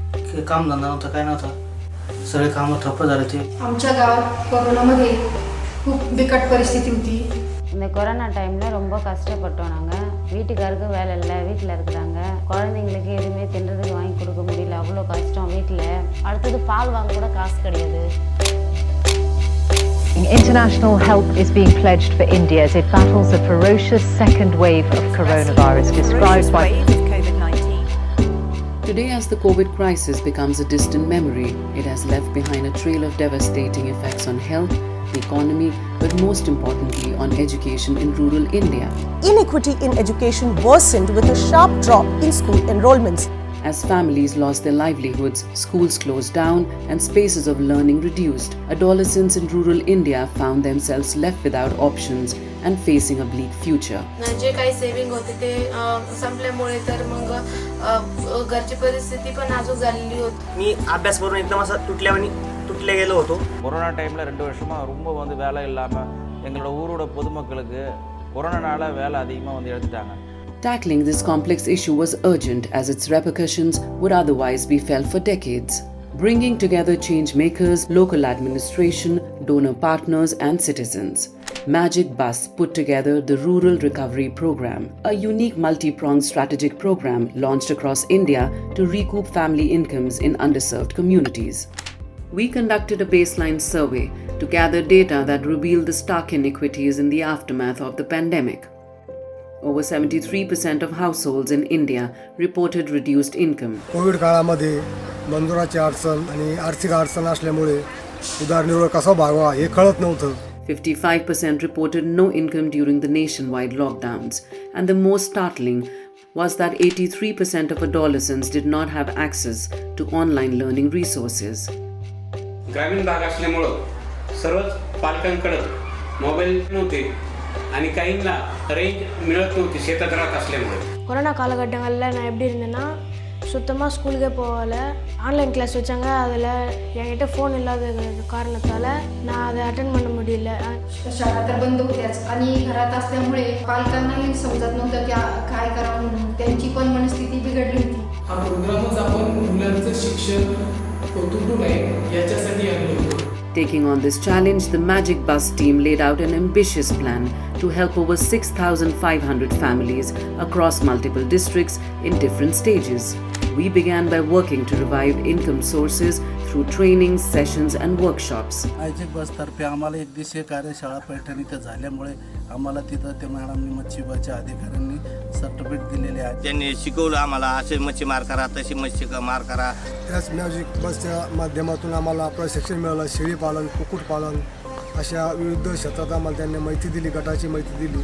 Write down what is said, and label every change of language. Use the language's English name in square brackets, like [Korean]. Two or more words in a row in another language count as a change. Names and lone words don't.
[Marathi] कामधंदा नव्हता, काय नव्हता, सगळे कामं ठप्प झाले ते. आमच्या गावात कोरोनामध्ये खूप बिकट परिस्थिती होती. [Tamil] இந்த கொரோனா டைமில் ரொம்ப கஷ்டப்பட்டோம். நாங்கள் வீட்டுக்காருக்கு வேலை இல்லை, வீட்டில் இருக்கிறாங்க. குழந்தைங்களுக்கு எதுவுமே தின்றதுக்கு வாங்கி கொடுக்க முடியல, அவ்வளோ கஷ்டம் வீட்டில். அடுத்தது பால் வாங்க கூட காசு கிடையாது. [English] International help is being pledged for India as it battles a ferocious second wave of coronavirus described by Today, as the COVID crisis becomes a distant memory, it has left behind a trail of devastating effects on health, the economy, but most importantly on education in rural India. Inequity in education worsened with a sharp drop in school enrollments. As families lost their livelihoods, schools closed down and spaces of learning reduced, adolescents in rural India found themselves left without options and facing a bleak future. [Marathi] जे काही सेव्हिंग होते ते संपल्यामुळे तर मग घरची परिस्थिती पण नाजूक झालेली होती. मी अभ्यास करून एकदम असं तुटले गेलो होतो. [Tamil] கொரோனா டைமில் 2 வருஷமாக ரொம்ப வேலை இல்லாமல் எங்களோட ஊரோட பொதுமக்களுக்கு கொரோனானால வேலை அதிகமாக எடுத்துட்டாங்க. [English] Tackling this complex issue was urgent as its repercussions would otherwise be felt for decades. Bringing together change makers, local administration, donor partners and citizens, Magic Bus put together the Rural Recovery Program, a unique multi-pronged strategic program launched across India to recoup family incomes in underserved communities. We conducted a baseline survey to gather data that revealed the stark inequities in the aftermath of the pandemic. Over 73% of households in India reported reduced income. [Marathi] कोविड काळामध्ये मंजुराची अडचण आणि आर्थिक अडचण असल्यामुळे उदरनिर्वाह कसा भागवा हे कळत नव्हतं. [English] 55% reported no income during the nationwide lockdowns, and the most startling was that 83% of adolescents did not have access to online learning resources. [Marathi] ग्रामीण भाग असल्यामुळे सर्वच पालकांकडे मोबाईल नव्हते आणि काहींना रेंज मिळत नव्हती शेतात राहत असल्यामुळे. [Tamil] கொரோனா காலகட்டங்களில் நான் எப்படி இருந்தேன்னா சுத்தமாக ஸ்கூலுக்கே போகல. [English] online class [Tamil] வச்சாங்க, அதில் என்கிட்ட ஃபோன் இல்லாத காரணத்தால் நான் அதை அட்டென்ட் பண்ண முடியல. [Marathi] शाळा तर बंद होत्याच आणि घरात असल्यामुळे पालकांनाही समजत नव्हतं की काय करावं म्हणून. त्यांची पण मनस्थिती बिघडली होती. हा प्रोग्रामच आपण मुलांचं शिक्षण तुटू नये याच्यासाठी आणलं होतं. [English] Taking on this challenge, the Magic Bus team laid out an ambitious plan to help over 6,500 families across multiple districts in different stages. We began by working to revive income sources through trainings, sessions and workshops. [Marathi] मॅजिक बसतर्फे आम्हाला एक दिवसीय कार्यशाळा पैठण इथं झाल्यामुळे आम्हाला तिथं त्या मॅडमनी मच्छीबाच्या अधिकाऱ्यांनी सर्टिफिकेट दिलेले आहे. त्यांनी शिकवलं आम्हाला, असे मच्छीमार करा, तशी मच्छीमार करा. त्याच मॅजिक बसच्या माध्यमातून आम्हाला प्रशिक्षण मिळालं. शेळीपालन, कुक्कुटपालन अशा विविध क्षेत्रात आम्हाला त्यांनी माहिती दिली, गटाची माहिती दिली.